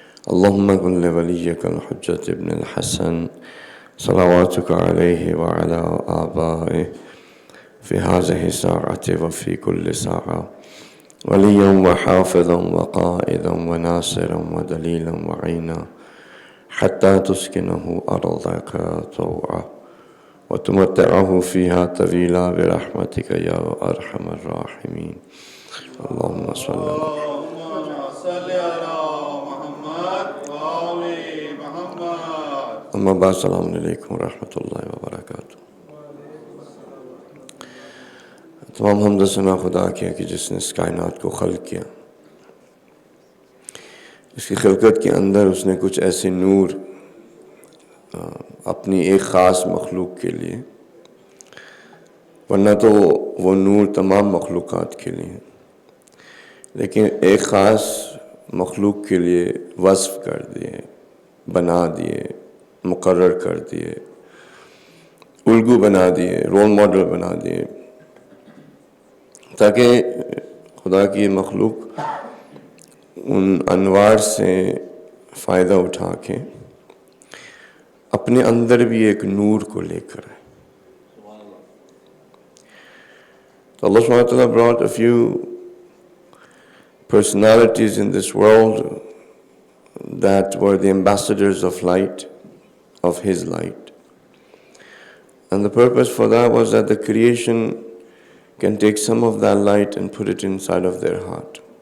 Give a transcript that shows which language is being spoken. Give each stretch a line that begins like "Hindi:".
Arabic: اللهم كن لوليك الحجة ابن الحسن صلواتك عليه وعلى آبائه في هذه الساعة وفي كل ساعة وليا وحافظا وقائدا وناصرا ودليلا وعينا حتى تسكنه أرضك طوعا وتمتعه فيها طويلا برحمتك يا أرحم الراحمين. اللهم صل على محمد وآل محمد. أما بعد،
Urdu: السلام علیکم ورحمۃ اللہ وبرکاتہ۔ تمام حمد و ثنا خدا کی ہے کہ جس نے اس کائنات کو خلق کیا، اس کی خلقت کے اندر اس نے کچھ ایسے نور اپنی ایک خاص مخلوق کے لیے، ورنہ تو وہ نور تمام مخلوقات کے لیے ہیں، لیکن ایک خاص مخلوق کے لیے وصف کر دیے، بنا دیے، مقرر کر دیے، الگو بنا دیے، رول ماڈل بنا دیے، تاکہ خدا کی مخلوق ان انوار سے فائدہ اٹھا کے अपने अंदर भी एक नूर को लेकर है.
English: So Allah subhanahu wa ta'ala brought a few personalities in this world that were the ambassadors of light, of His light. And the purpose for that was that the creation can take some of that light and put it inside of their heart.